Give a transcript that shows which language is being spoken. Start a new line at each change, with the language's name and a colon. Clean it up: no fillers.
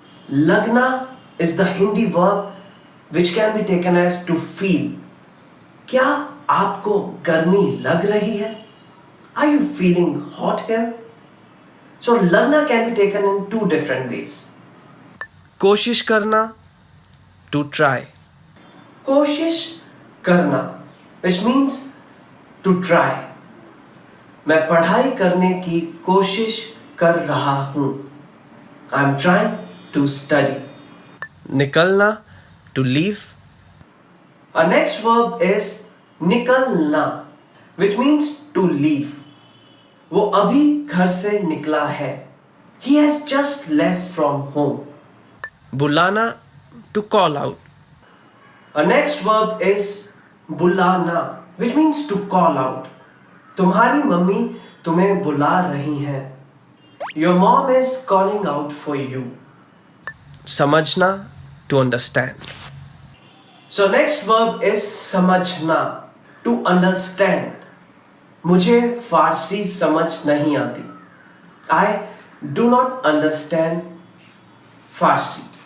English: Lagna is the Hindi verb which can be taken as to feel.
Hindi: क्या आपको गर्मी लग रही है?
English: Are you feeling hot here? So lagna can be taken in two different ways. कोशिश करना, to try. कोशिश करना, which means to try.
Hindi: मैं पढ़ाई करने की कोशिश कर रहा हूँ.
English: I'm trying to study. निकलना, to leave. Our next verb is निकलना, which means to leave.
Hindi: वो अभी घर से निकला है.
English: He has just left from home. बुलाना, to call out. Our next verb is बुलाना, which means to call out.
Hindi: तुम्हारी मम्मी तुम्हें बुला रही हैं.
English: Your mom is calling out for you. समझना, to understand. So next verb is समझना, to understand.
Hindi: मुझे फारसी समझ नहीं आती.
English: I do not understand Farsi.